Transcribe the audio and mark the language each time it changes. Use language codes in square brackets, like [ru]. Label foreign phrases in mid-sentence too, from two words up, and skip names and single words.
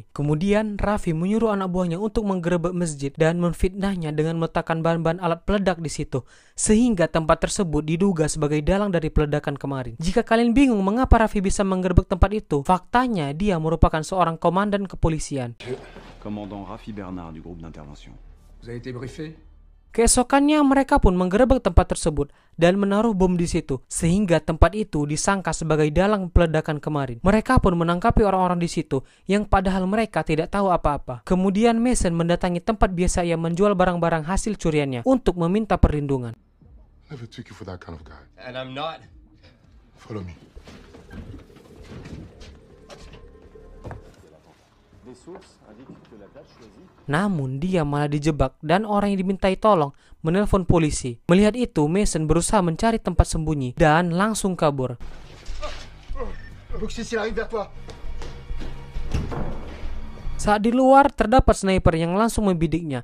[id] Kemudian, Raffi menyuruh anak buahnya untuk menggerebek masjid dan memfitnahnya dengan meletakkan bahan-bahan alat peledak di situ, sehingga tempat tersebut diduga sebagai dalang dari peledakan kemarin. Jika kalian bingung mengapa Raffi bisa menggerebek tempat itu, faktanya dia merupakan seorang komandan kepolisian. [fr] Commandant Raffi Bernard du groupe d'intervention. Vous avez été briefé? [id] Keesokannya mereka pun menggerebek tempat tersebut dan menaruh bom di situ, sehingga tempat itu disangka sebagai dalang peledakan kemarin. Mereka pun menangkapi orang-orang di situ yang padahal mereka tidak tahu apa-apa. Kemudian Mason mendatangi tempat biasa ia menjual barang-barang hasil curiannya untuk meminta perlindungan. [en] Never took you for that kind of guy. And I'm not. Follow me. [id] Namun dia malah dijebak dan orang yang dimintai tolong menelpon polisi. Melihat itu, Mason berusaha mencari tempat sembunyi dan langsung kabur. Saat di luar terdapat sniper yang langsung membidiknya.